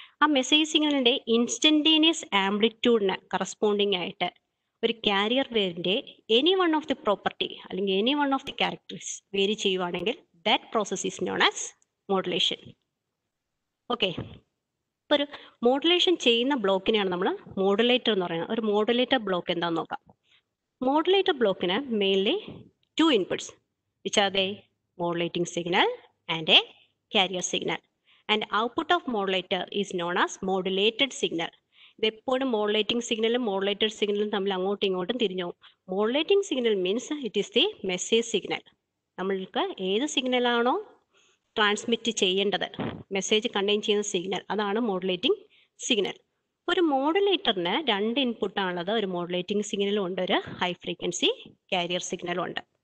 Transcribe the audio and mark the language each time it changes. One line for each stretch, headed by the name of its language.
Malayalam: ആ message സിഗ്നലിൻ്റെ instantaneous ആംപ്ലിറ്റ്യൂഡിന് corresponding ആയിട്ട് ഒരു carrier വേവിൻ്റെ
English: any one of the property
Malayalam: അല്ലെങ്കിൽ
English: any one of the characters
Malayalam: vary ചെയ്യുവാണെങ്കിൽ
English: That process is known as modulation.
Malayalam: Okay, ഇപ്പോൾ ഒരു modulation ചെയ്യുന്ന ബ്ലോക്കിനെയാണ് നമ്മൾ മോഡുലേറ്റർ എന്ന് പറയുന്നത്. ഒരു മോഡുലേറ്റർ ബ്ലോക്ക് എന്താണെന്ന് നോക്കാം.
English: Modulator block mainly two inputs, which are the modulating signal and a carrier signal. And output of modulator is known as modulated signal.
Malayalam: ഇതെപ്പോഴും modulating സിഗ്നലും മോഡുലേറ്റഡ് സിഗ്നലും തമ്മിൽ അങ്ങോട്ടും ഇങ്ങോട്ടും തിരിഞ്ഞു.
English: Modulating signal means it is the message signal.
Malayalam: നമ്മൾക്ക് ഏത് സിഗ്നലാണോ transmit ചെയ്യേണ്ടത്, message contain ചെയ്യുന്ന സിഗ്നൽ, അതാണ് മോഡുലേറ്റിംഗ് സിഗ്നൽ. ഒരു മോഡുലേറ്ററിന് രണ്ട് ഇൻപുട്ടാണുള്ളത്. ഒരു മോഡുലേറ്റിംഗ് സിഗ്നലും ഉണ്ട്, ഒരു ഹൈ ഫ്രീക്വൻസി കാരിയർ സിഗ്നലും ഉണ്ട്.